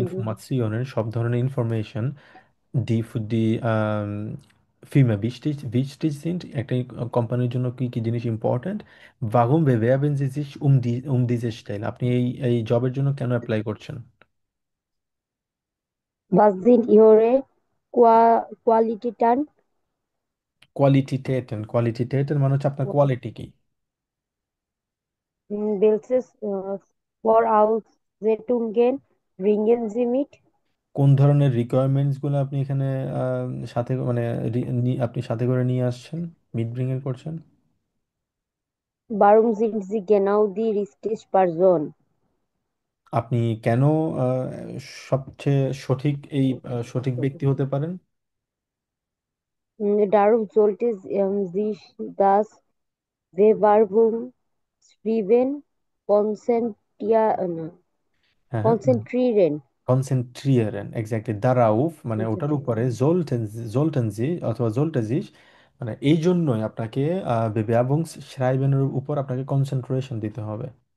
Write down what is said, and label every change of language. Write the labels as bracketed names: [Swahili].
[Bangla] ইনফরমাশনের, সব ধরনের information, [German] die für die Firma wichtig sind, [Bangla] একটা কোম্পানির জন্য কি কি জিনিস important. [German] warum bewerben Sie sich um diese Stelle, [Bangla] আপনি এই জবের জন্য কেন অ্যাপ্লাই করছেন। [German] Was sind Ihre Qualitäten? [Bangla] কোয়ালিটিটেটেন মানে হচ্ছে আপনার কোয়ালিটি কি। [German] Welche Voraussetzungen bringen Sie mit? [Bangla] কোন ধরনের রিকোয়ারমেন্টস গুলো আপনি এখানে সাথে মানে আপনি সাথে করে নিয়ে আসছেন, মিট ব্রিং করছেন। [German] Warum sind Sie genau die richtige Person? [Bangla] আপনি কেন আহ, সবচেয়ে সঠিক সঠিক ব্যক্তি হতে পারেন। [German] Darum sollte sich das Bewerbungsschreiben konzentrieren. [Bangla] হ্যাঁ হ্যাঁ, [German] Konzentrieren. [Bangla] কনসেন্ট্রিয়ারেন এক্স্যাক্টলি, দারাউফ মানে ওটার উপরে, [German] Konzentrieren. [Bangla] জোলটেন জি অথবা জোলটেজিস, মানে এই জন্যই আপনাকে বেবেয়াবুংস শ্রাইবেনের উপর আপনাকে কনসেন্ট্রেশন দিতে হবে।